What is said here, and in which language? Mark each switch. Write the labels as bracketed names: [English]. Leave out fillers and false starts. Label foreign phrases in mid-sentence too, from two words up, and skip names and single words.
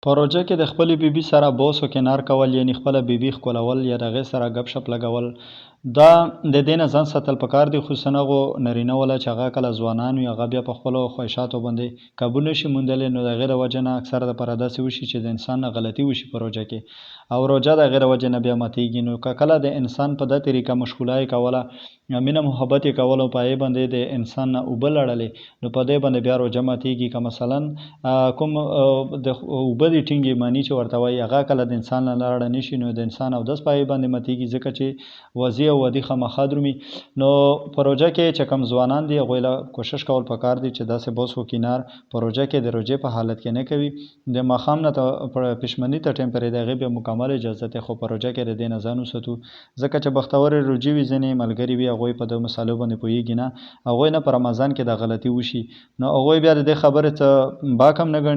[Pashto] په روژه کې د خپلې بیبي سره بوس و کنار کول، یعنی خپله بیبي ښکلول یا د هغې سره ګپ شپ لګول، دا د دې نه ځان ساتل پکار دي. خصوصا هغو نارینه وله چې هغه کله ځوانان وي، هغه بیا په خپلو خواهشاتو باندې قابو نشي موندلی، نو د هغې د وجې نه اکثره دپاره داسې وشي چې د انسان نه غلطي وشي په روژه کې، او روژه د هغې د وجې نه بیا ماتېږي. نو که کله د انسان په دا طریقه مشغوله یې کوله، مینه محبت یې کول او په هغې باندې د انسان نه اوبه لړلې، نو په دې باندې بیا روژه ماتېږي. که مثلا کوم د اوبه دي ټینګې مانی چې ورته وایي، هغه کله د انسان نه لاړه نشي، نو د انسان اودس په هغې باندې ماتېږي، ځکه چې وضي او ودي خامخا درومي. نو په روژه کې چې کوم ځوانان دي، هغوی له کوشش کول پکار دي چې داسې بوس و کنار په روژه کې د روژې په حالت کې نه کوي. د ماښام نه پښمني ته ټایم پرې د هغې بیا مکمل اجازت دی، خو په روژه کې د دې نه ځان وساتو، ځکه چې بختورې روژې وي، ځینې ملګري وي هغوی په دغو مسالو باندې پوهېږي نه، هغوی نه په رمضان کې د غلطي وشي، نو هغوی بیا د دې خبرې څه باک هم نه ګڼي.